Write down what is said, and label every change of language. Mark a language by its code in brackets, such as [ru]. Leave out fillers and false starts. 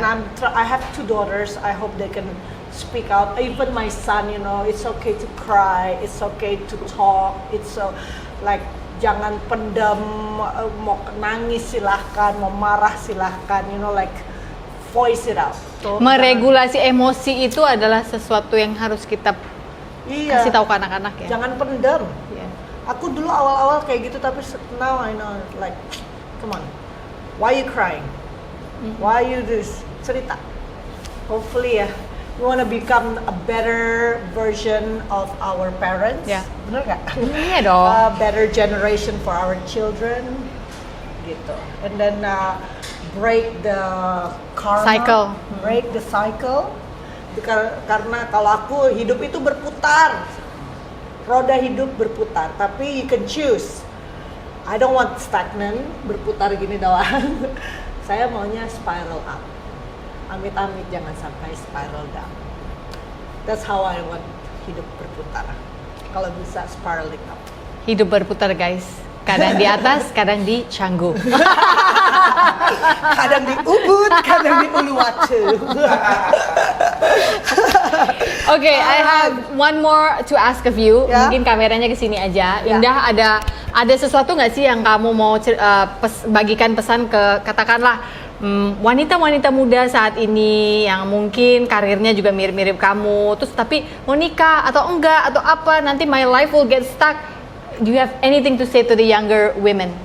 [en] And I have 2 daughters. I hope they can speak out. Even my son, you know, it's okay to cry. It's okay to talk. It's so like [id] jangan pendam, mau nangis silahkan, mau marah silahkan. [en] You know, like voice it out. So, [id] Meregulasi emosi itu adalah sesuatu yang harus kita iya, kasih tahu ke anak-anak ya. jangan pendam. Iya. Aku dulu awal-awal kayak gitu, tapi [en] now I know, like, come on, why you crying? Why you this? [id] Cerita. [en] Hopefully ya, we wanna become a better version of our parents. [id] Ya. Bener nggak? Iya dong. [en] A better generation for our children, [id] gitu. [en] And then break the karma, Cycle. break the cycle. [id] Karena kalau aku hidup itu berputar, roda hidup berputar, tapi [en] you can choose. I don't want stagnant, [id] berputar gini doang. Saya maunya [en] spiral up. [id] Amit-amit jangan sampai spiral down. [en] That's how I want [id] hidup berputar. Kalau bisa [en] spiraling up. [id] Hidup berputar guys. Kadang di atas, kadang di Canggu. Kadang di Ubud, kadang di Uluwatu. Okay, I have one more to ask of you. Ya. Mungkin kameranya ke sini aja. Ya. Indah, ada sesuatu nggak sih yang kamu mau bagikan pesan ke katakanlah wanita-wanita muda saat ini yang mungkin karirnya juga mirip-mirip kamu, terus tapi mau nikah atau enggak atau apa, nanti [en] my life will get stuck. Do you have anything to say to the younger women?